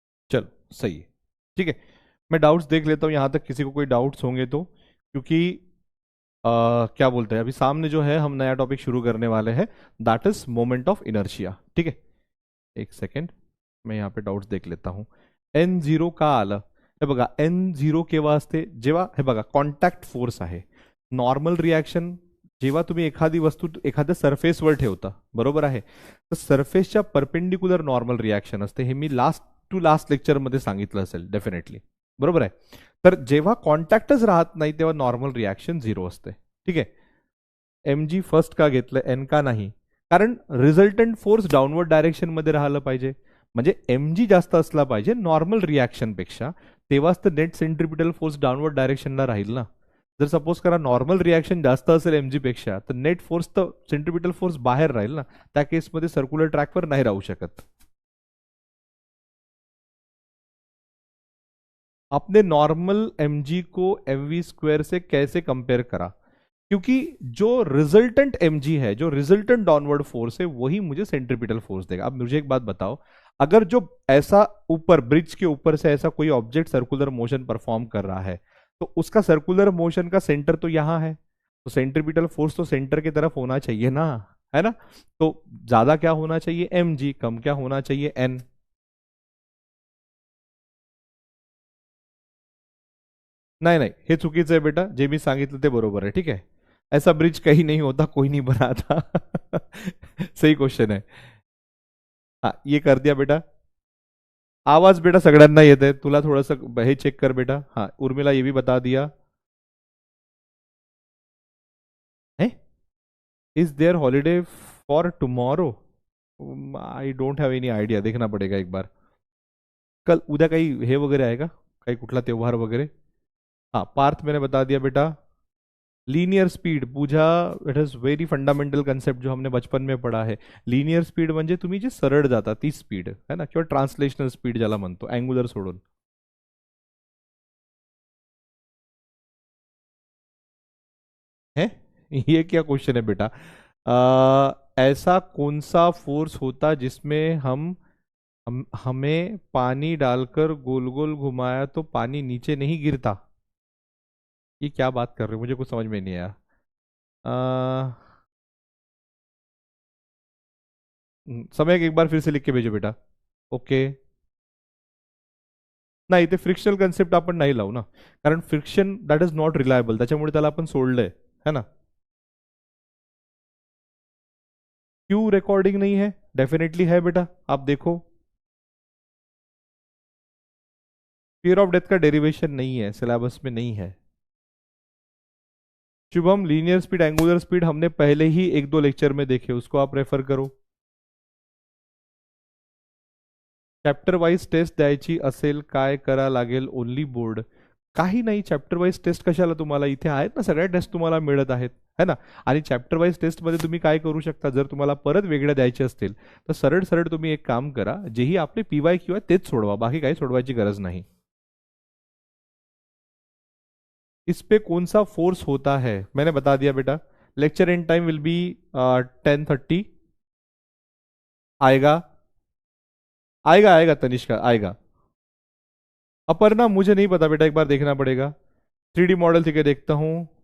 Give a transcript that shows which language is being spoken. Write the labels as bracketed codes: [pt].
[hi] चलो सही है, ठीक है। मैं डाउट्स देख लेता हूं यहां तक, किसी को कोई डाउट्स होंगे तो, क्योंकि क्या बोलते हैं, अभी सामने जो है हम नया टॉपिक शुरू करने वाले हैं, that is moment of inertia. ठीक है, एक सेकेंड, मैं यहाँ पे डाउट्स देख लेता हूँ। [mr] एन झिरो का आलं हे बघा, एन झिरो केव्हा असते, जेव्हा हे बघा कॉन्टॅक्ट फोर्स आहे, नॉर्मल रिॲक्शन जेव्हा तुम्ही एखादी वस्तू एखाद्या सरफेसवर ठेवता, बरोबर आहे, तर सरफेसच्या परपेंडिक्युलर नॉर्मल रिॲक्शन असते, हे मी लास्ट टू लास्ट लेक्चरमध्ये सांगितलं असेल डेफिनेटली, बरोबर आहे। तर जेव्हा कॉन्टॅक्टच राहत नाही तेव्हा नॉर्मल रिॲक्शन झिरो असते। ठीक आहे, एम जी फर्स्ट का घेतलं, एन का नाही, कारण रिझल्टंट फोर्स डाऊनवर्ड डायरेक्शन मध्ये राहिलं पाहिजे, म्हणजे एम जी जास्त असला पाहिजे नॉर्मल रिॲक्शन पेक्षा, तेव्हाच तर नेट सेंट्रिपिटल फोर्स डाऊनवर्ड डायरेक्शनला राहील ना। जर सपोज करा नॉर्मल रिॲक्शन जास्त असेल एमजी पेक्षा, तर नेट फोर्स तर सेंट्रिपिटल फोर्स बाहेर राहील ना, त्या केसमध्ये सर्क्युलर ट्रॅकवर नाही राहू शकत। [hi] आपने नॉर्मल एमजी को एमवी स्क्वायर से कैसे कंपेयर करा, क्योंकि जो रिजल्टेंट एमजी है, जो रिजल्टेंट डाउनवर्ड फोर्स है, वही मुझे सेंट्रिपिटल फोर्स देगा। अब मुझे एक बात बताओ, अगर जो ऐसा ऊपर ब्रिज के ऊपर से ऐसा कोई ऑब्जेक्ट सर्कुलर मोशन परफॉर्म कर रहा है, तो उसका सर्कुलर मोशन का सेंटर तो यहां है, तो सेंट्रिपिटल फोर्स तो सेंटर की तरफ होना चाहिए ना, है ना। तो ज्यादा क्या होना चाहिए एम जी, कम क्या होना चाहिए एन। [mr] नाही नाही, हे चुकीचं आहे बेटा, जे मी सांगितलं ते बरोबर आहे। ठीक आहे, [hi] ऐसा ब्रिज कहीं नहीं होता, कोई नहीं बना था। सही क्वेश्चन है। हाँ, ये कर दिया बेटा। [mr] आवाज बेटा सगळ्यांना येत आहे, तुला थोडस हे चेक कर बेटा। [hi] हाँ, उर्मिला ये भी बता दिया है। [en] is there holiday for tomorrow, I don't have any idea, [hi] देखना पड़ेगा एक बार। [mr] कल उद्या काही हे वगैरे आहे का, काही कुठला त्योहार वगैरे। [hi] हाँ, पार्थ मैंने बता दिया बेटा। Linear speed Puja, [en] it is very fundamental concept [hi] जो हमने बचपन में पढ़ा है। [mr] लीनियर स्पीड म्हणजे तुम्ही जे सरळ जाता ती स्पीड है ना, किंवा ट्रान्सलेशनल स्पीड ज्याला म्हणतो, अँग्युलर सोडून। [hi] है, ये क्या क्वेश्चन है बेटा। ऐसा कौन सा फोर्स होता जिसमें हम हमें पानी डालकर गोल गोल घुमाया तो पानी नीचे नहीं गिरता, ये क्या बात कर रहे हो, मुझे कुछ समझ में नहीं आया। समय एक बार फिर से लिख के भेजो बेटा। [mr] ओके, नाही ते फ्रिक्शनल कन्सेप्ट आपण नाही लावू ना, कारण friction [en] that is not reliable, [mr] त्याच्यामुळे त्याला आपण सोडलंय, है ना। [hi] क्यों रिकॉर्डिंग नहीं है, डेफिनेटली है बेटा, आप देखो। फियर ऑफ डेथ का डेरिवेशन नहीं है, सिलेबस में नहीं है। Shubham, linear speed angular speed हमने पहले ही एक दो लेक्चर में देखे, उसको आप रेफर करो। [mr] चॅप्टर वाईज टेस्ट द्यायची असेल काय करा लागेल, ओनली बोर्ड, काही नाही। चॅप्टर वाईज टेस्ट कशाला, तुम्हाला इथे आहेत ना सगळ्या टेस्ट तुम्हाला मिळत आहेत, है ना। आणि चॅप्टर वाईज टेस्टमध्ये तुम्ही काय करू शकता, जर तुम्हाला परत वेगळ्या द्यायचे असतील तर सरळ सरळ तुम्ही एक काम करा, जेही आपले पीवाय क्यू आहे तेच सोडवा, बाकी काही सोडवायची गरज नाही। [hi] इस पे कौन सा फोर्स होता है, मैंने बता दिया बेटा। [en] Lecture end time will be 10:30। [hi] आएगा, आएगा आएगा तनिष्का आएगा। अपर्णा मुझे नहीं पता बेटा, एक बार देखना पड़ेगा। 3D मॉडल ठीक है, देखता हूँ।